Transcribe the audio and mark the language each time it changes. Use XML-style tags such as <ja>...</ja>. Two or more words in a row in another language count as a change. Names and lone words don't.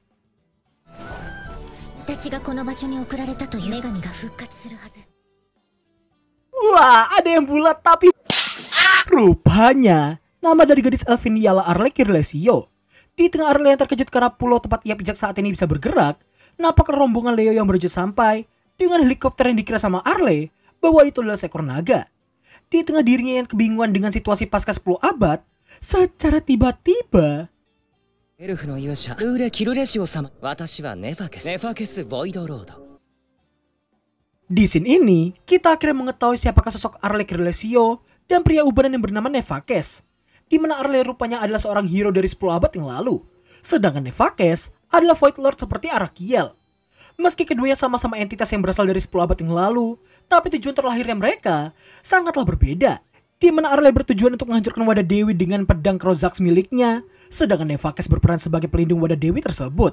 <id>Wah, ada yang bulat tapi rupanya nama dari gadis elf ini ialah Arle Kirlesio. Di tengah Arle yang terkejut karena pulau tempat ia pijak saat ini bisa bergerak, nampaklah rombongan Leo yang menuju sampai dengan helikopter yang dikira sama Arle bahwa itu adalah seekor naga. Di tengah dirinya yang kebingungan dengan situasi pasca 10 abad, secara tiba-tiba</id> <ja>エルフの勇者ルーレ・キルレシオ様、私はネファケスボイドロード。</ja> <id>di scene ini, kita akhirnya mengetahui siapakah sosok Arle Kirlesio dan pria ubanan yang bernama Nefakes, di mana Arle rupanya adalah seorang hero dari 10 abad yang lalu, sedangkan Nefakes adalah Void Lord seperti Arakiel. Meski keduanya sama-sama entitas yang berasal dari 10 abad yang lalu, tapi tujuan terlahirnya mereka sangatlah berbeda, di mana Arle bertujuan untuk menghancurkan wadah Dewi dengan pedang Krozax miliknya, sedangkan Nefakes berperan sebagai pelindung wadah Dewi tersebut.</id>